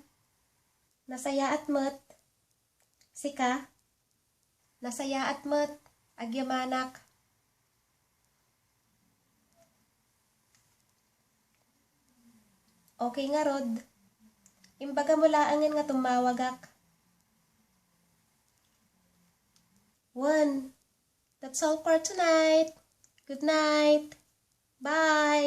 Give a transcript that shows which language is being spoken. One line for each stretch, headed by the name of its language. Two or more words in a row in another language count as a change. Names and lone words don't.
Iloko: Nasayaat mo't Sika. Nasayaat mo't Agyamanak. Okay nga rod. Imbaga mo laengen nga tumawagak.
English: One. That's all for tonight. Good night. Bye.